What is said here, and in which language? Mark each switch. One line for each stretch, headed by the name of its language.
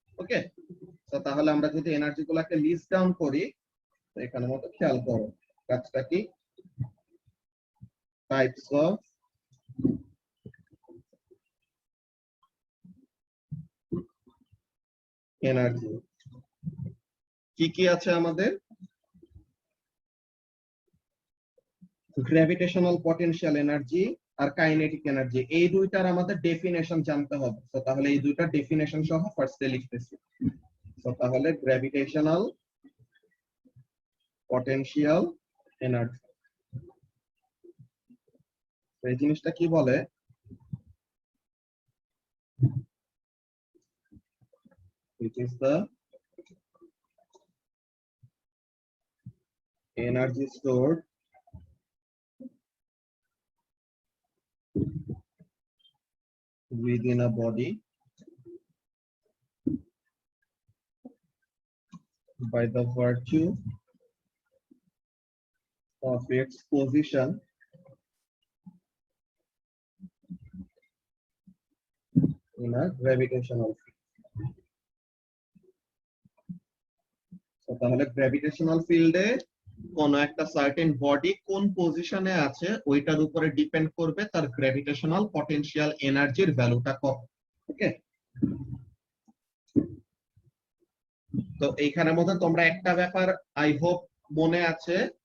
Bangla: ওকে, তো তাহলে আমরা যদি এনার্জি গুলাকে লিস্ট ডাউন করি, তো এখানে মতো খেয়াল করো কাজটা কি, টাইপস অফ এনার্জি কি কি আছে আমাদের, গ্র্যাভিটেশনাল পটেনশিয়াল এনার্জি আর কাইনেটিক এনার্জি, এই দুইটার আমাদের ডেফিনেশন জানতে হবে। তো তাহলে এই দুইটার ডেফিনেশন সহ ফার্স্টে লিখতেছি। তো তাহলে গ্র্যাভিটেশনাল পটেনশিয়াল এনার্জি, এই জিনিসটা কি বলে,
English: which is the energy stored within a body by the virtue of its position in a gravitational field. So
Bangla: তাহলে গ্র্যাভিটেশনাল ফিল্ডে কোন একটা সার্টেন বডি কোন পজিশনে আছে ওইটার উপরে ডিপেন্ড করবে তার গ্র্যাভিটেশনাল পটেনশিয়াল এনার্জির ভ্যালুটা কত। ওকে, তো এইখানের মধ্যে তোমরা একটা ব্যাপার আই হোপ মনে আছে,